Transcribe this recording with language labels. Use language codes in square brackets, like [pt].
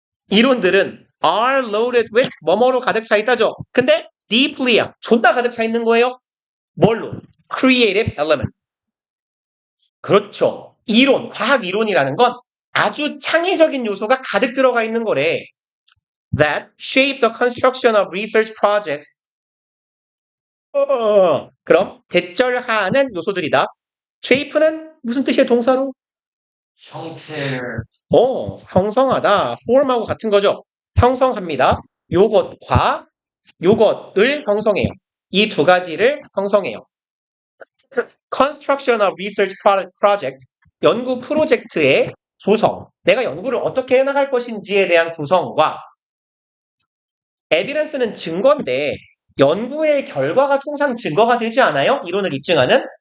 [ko] 이론들은 [en] are loaded with [ko] 뭐뭐로 가득 차 있다죠. 근데 [en] deeply [ko] 야. 존나 가득 차 있는 거예요. 뭘로? [en] creative element. [ko] 그렇죠. 이론, 과학 이론이라는 건 아주 창의적인 요소가 가득 들어가 있는 거래. [en] That shape the construction of research projects. [ko] 그럼 대절하는 요소들이다. [en] shape [ko] 는 무슨 뜻이에요? 동사로? 형태를. 형성하다. [en] form [ko] 하고 같은 거죠. 형성합니다. 요것과 요것을 형성해요. 이 두 가지를 형성해요. [en] Construction of Research Project, [ko] 연구 프로젝트의 구성, 내가 연구를 어떻게 해나갈 것인지에 대한 구성과 [en] evidence [ko] 는 증거인데 연구의 결과가 통상 증거가 되지 않아요? 이론을 입증하는?